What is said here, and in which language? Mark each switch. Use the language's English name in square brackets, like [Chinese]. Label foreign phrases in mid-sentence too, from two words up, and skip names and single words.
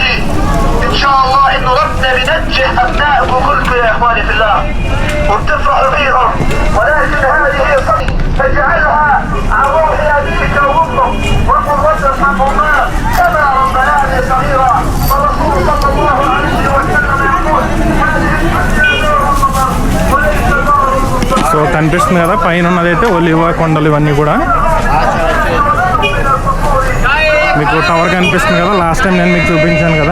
[Arabic] ان شاء الله انه ربنا بينجح ابنائكم كلكم يا اخواني في الله وبتفرحوا فيهم، ولكن هذه هي صدقه فاجعلها عن روح ابيك وامك وقل رب ارحمهما كما ربياني صغيرا. فالرسول صلى الله عليه وسلم يقول: هذه الدنيا رمضان وليس دار المصطفى. [Telugu] సో కనిపిస్తుంది కదా పైన ఉన్నదైతే ఒలివ కొండలు. ఇవన్నీ కూడా మీకు టవర్ కనిపిస్తుంది కదా, [English] last time [Telugu] నేను మీకు చూపించాను కదా.